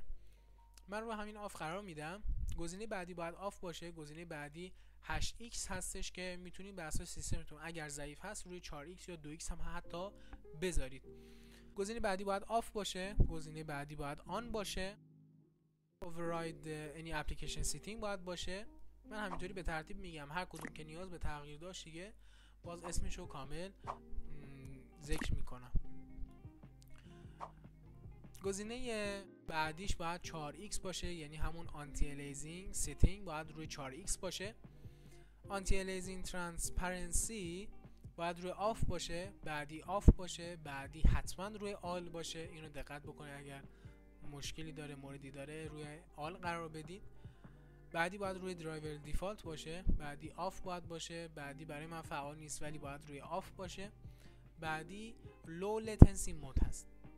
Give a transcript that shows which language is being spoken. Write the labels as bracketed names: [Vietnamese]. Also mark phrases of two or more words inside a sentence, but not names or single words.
[Persian] من روی همین آف قرار میدم. گزینه بعدی باید آف باشه. گزینه بعدی 8x هستش که میتونید بر اساس سیستمتون اگر ضعیف هست روی 4x یا 2x هم حتی بذارید. گزینه بعدی باید آف باشه. گزینه بعدی باید آن باشه. [English] override any application setting [Persian] باید باشه. من همینطوری به ترتیب میگم، هر کدوم که نیاز به تغییر داشت دیگه باز اسمشو کامل ذکر میکنم. گزینه بعدیش باید 4x باشه، یعنی همون [English] anti aliasing setting [Persian] باید روی 4x باشه. [English] anti aliasing transparency [Persian] باید روی آف باشه، بعدی آف باشه، بعدی حتما روی آل باشه. اینو دقت بکنید اگر مشکلی داره، موردی داره، روی آل قرار بدید. بعدی باید روی [English] driver default [Persian] باشه، بعدی آف باید باشه، بعدی برای من فعال نیست ولی باید روی آف باشه، بعدی [English] low latency mode [Persian] هست.